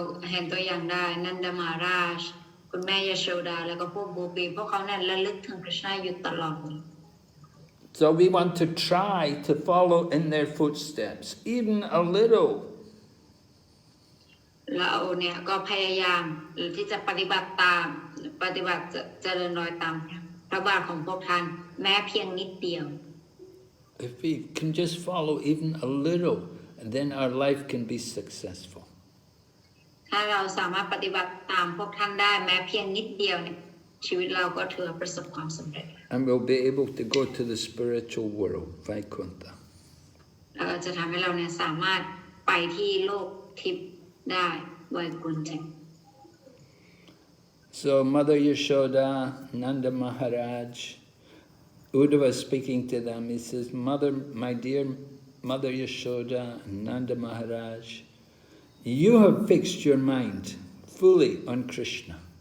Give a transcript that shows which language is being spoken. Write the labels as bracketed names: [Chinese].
[Thai] เห็นตัวอย่างได้นันดามาราชคุณแม่ยโชดาแล้วก็พวกโกปีพวกเขาเนี่ยระลึกถึงกฤษณะอยู่ตลอด [English] So we want to try to follow in their footsteps, even a little. [Thai] เราเนี่ยก็พยายามที่จะปฏิบัติเจริญรอยตามพระบาทของพวกท่านแม้เพียงนิดเดียว [English] If we can just follow even a little, then our life can be successful. [Thai] ถ้าเราสามารถปฏิบัติตามพวกท่านได้แม้เพียงนิดเดียวเนี่ยชีวิตเราก็ถือประสบความสำเร็จ [English] And we'll be able to go to the spiritual world, Vaikuntha. [Thai] แล้วก็จะทำให้เราเนี่ยสามารถไปที่โลกทิพย์ได้ไวกุนทะ [English] So Mother Yashoda, Nanda Maharaj, Uddhava speaking to them, he says, my dear Mother Yashoda, Nanda Maharaj, you have fixed your mind fully on Krishna.